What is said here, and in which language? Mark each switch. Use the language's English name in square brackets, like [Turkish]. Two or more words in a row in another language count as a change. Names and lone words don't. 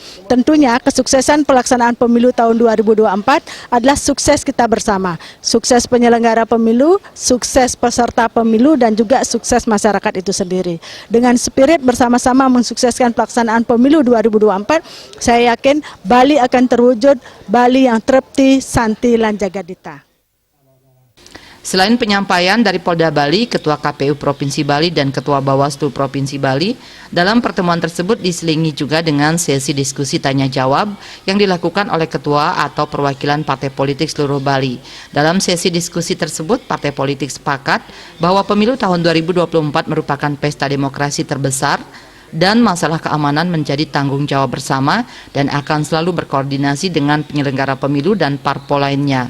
[Indonesian] Tentunya kesuksesan pelaksanaan pemilu tahun 2024 adalah sukses kita bersama. Sukses penyelenggara pemilu, sukses peserta pemilu, dan juga sukses masyarakat itu sendiri. Dengan spirit bersama-sama mensukseskan pelaksanaan pemilu 2024, saya yakin Bali akan terwujud Bali yang [Balinese] trepti, santi, lan jagadita. [Indonesian] Selain penyampaian dari Polda Bali, Ketua KPU Provinsi Bali dan Ketua Bawaslu Provinsi Bali, dalam pertemuan tersebut diselingi juga dengan sesi diskusi tanya-jawab yang dilakukan oleh Ketua atau perwakilan partai politik seluruh Bali. Dalam sesi diskusi tersebut, partai politik sepakat bahwa pemilu tahun 2024 merupakan pesta demokrasi terbesar dan masalah keamanan menjadi tanggung jawab bersama dan akan selalu berkoordinasi dengan penyelenggara pemilu dan parpol lainnya.